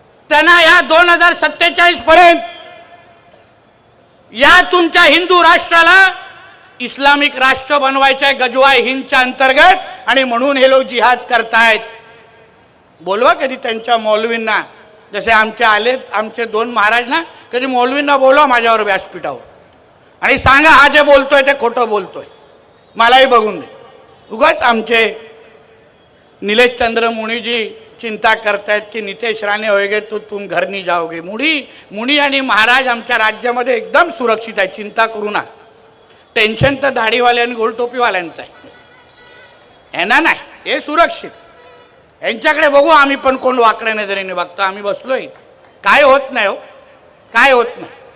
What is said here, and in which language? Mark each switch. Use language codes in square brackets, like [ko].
[mr] त्यांना या 2047 पर्यंत या तुमच्या हिंदू राष्ट्राला इस्लामिक राष्ट्र बनवायचं आहे, गजवाय हिंदच्या अंतर्गत. आणि म्हणून हे लोक जिहाद करतायत. बोलवा कधी त्यांच्या मौलवींना, जसे आमचे 2 महाराज ना, कधी मौलवींना बोलवा माझ्यावर व्यासपीठावर आणि सांगा हा जे बोलतोय ते खोटं बोलतोय, मलाही बघून दे. उगाच आमचे नीलेश चंद्र मुनी जी चिंता करतायत की नितेश राणे [hi] होएगे तो तुम घर नहीं जाओगे. [mr] मुनी आणि महाराज आमच्या राज्यामध्ये एकदम सुरक्षित आहे, चिंता करू नका. टेन्शन तर दाढीवाले आणि गोलटोपीवाल्यांचं आहे, यांना नाही. हे सुरक्षित, यांच्याकडे बघू आम्ही पण कोण वाकड्या नजरेने बघतो. आम्ही बसलोय, काय होत नाही हो, काय होत नाही.